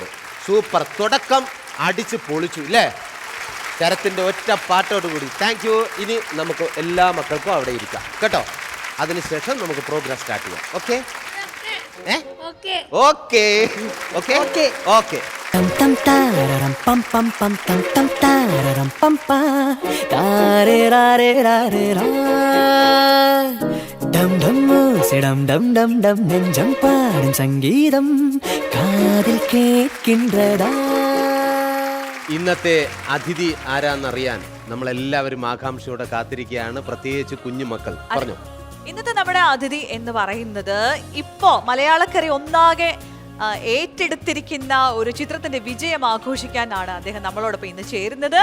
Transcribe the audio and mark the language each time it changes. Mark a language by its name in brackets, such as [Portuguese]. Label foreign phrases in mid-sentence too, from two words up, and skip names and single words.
[Malayalam] സൂപ്പർ തുടക്കം, അടിച്ച് പൊളിച്ചു ഇല്ലേ? ശരത്തിന്റെ ഒറ്റ പാട്ടോടുകൂടി. [English] thank you. [Malayalam] ഇനി നമുക്ക് എല്ലാ മക്കൾക്കും അവിടെ ഇരിക്കാം കേട്ടോ. അതിനുശേഷം നമുക്ക് [English] program start [Malayalam] ചെയ്യാം. [English] okay okay okay okay. Tam tam tararam pam pam pam tam tam tararam pam pa tare rare rare ra dum dum sedam dum dum dum [Tamil] நெஞ்சம் பாடும் சங்கீதம் காதில் கேக்கின்றதா. [Malayalam] ഇന്നത്തെ അതിഥി ആരാന്നറിയാൻ നമ്മളെല്ലാവരും ആകാംക്ഷയോടെ കാത്തിരിക്കുകയാണ്, പ്രത്യേകിച്ച് കുഞ്ഞുമക്കൾ. പറഞ്ഞു. ഇന്നത്തെ നമ്മുടെ അതിഥി എന്ന് പറയുന്നത് ഇപ്പോ മലയാളക്കര ഒന്നാകെ ഏറ്റെടുത്തിരിക്കുന്ന ഒരു ചിത്രത്തിന്റെ വിജയം ആഘോഷിക്കാനാണ് അദ്ദേഹം നമ്മളോടൊപ്പം ഇന്ന് ചേരുന്നത്.